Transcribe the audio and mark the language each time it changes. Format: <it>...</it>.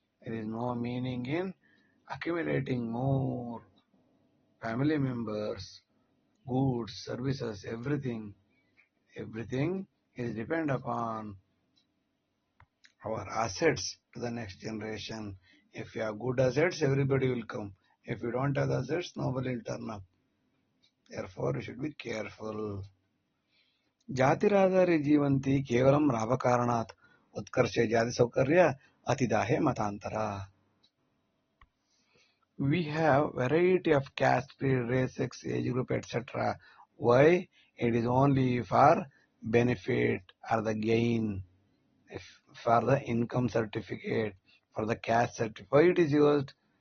<en>There is no meaning in accumulating more family members, goods, services, everything is depend upon our assets to the next generation. If you have good assets, everybody will come. If you don't have assets, nobody will turn up. Therefore, you should be careful.</en> <sa>ಜಾತಿರಾಧಾರಿ Jeevanti ಕೇವಲಂ ಲಾಭಕಾರಣಾತ್ ಉತ್ಕರ್ಷೆ ಜಾತಿ ಸೌಕರ್ಯ ಅತಿದಾಹೆ ಮತಾಂತರ.</sa> <en>We have variety of caste, creed, race, sex, age group, etc. Why? It is only for benefit or the gain, for the income certificate, for the caste certificate. Why it is used?</en>